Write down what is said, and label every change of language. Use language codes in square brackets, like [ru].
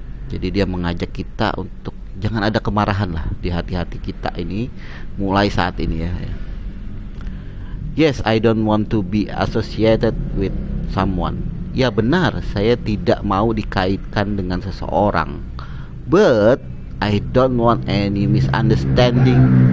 [id] Jadi dia mengajak kita untuk jangan ada kemarahan lah di hati-hati kita ini mulai saat ini ya. [en] Yes, I don't want to be associated with someone. [id] Ya benar, saya tidak mau dikaitkan dengan seseorang. [en] But I don't want any misunderstanding.